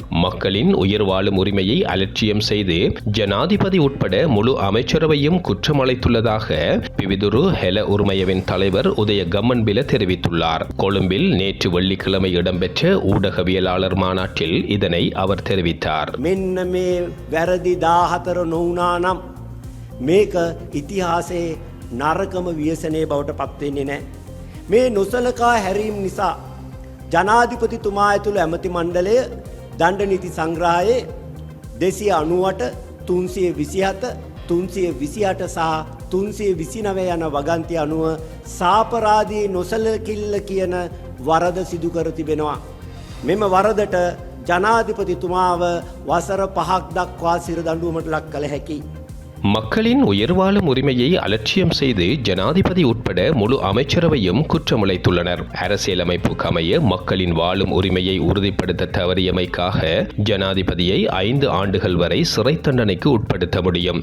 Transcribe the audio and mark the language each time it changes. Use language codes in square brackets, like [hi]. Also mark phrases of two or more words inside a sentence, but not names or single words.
[ta] மக்களின் உயிர் வாழும் உரிமையை அலட்சியம் செய்து ஜனாதிபதி உட்பட முழு அமைச்சரவையும் குற்றமளித்துள்ளதாக பிவிதுரு ஹெல உரிமையவின் தலைவர் உதய கம்மன்பில தெரிவித்துள்ளார். கொழும்பில் நேற்று வெள்ளிக்கிழமை இடம்பெற்ற ஊடகவியலாளர் மாநாட்டில் இதனை அவர் தெரிவித்தார். [si] මෙන්න මේ වැරදි 14 නොවුනානම් මේක ඉතිහාසයේ නරකම ව්‍යසනයේ බවට පත්වෙන්නේ නැහැ. මේ නොසලකා හැරීම් නිසා ජනාධිපතිතුමා ඇතුළු ඇමති මණ්ඩලය දණ්ඩ නීති සංග්‍රහයේ 298, 327, 328 සහ 329 යන වගන්ති අනුව සාපරාධී නොසලකිල්ල කියන වරද සිදු කර තිබෙනවා. මෙම වරදට ජනාධිපතිතුමාව වසර 5ක් දක්වා සිර දඬුවමට ලක් කළ හැකියි. [ta] மக்களின் உயிர் வாழும் உரிமையை அலட்சியம் செய்து ஜனாதிபதி உட்பட முழு அமைச்சரவையும் குற்றமுளைத்துள்ளனர். அரசியலமைப்புக்கு அமைய மக்களின் வாழும் உரிமையை உறுதிப்படுத்த தவறியமைக்காக ஜனாதிபதியை 5 ஆண்டுகள் வரை சிறை தண்டனைக்கு உட்படுத்த முடியும்.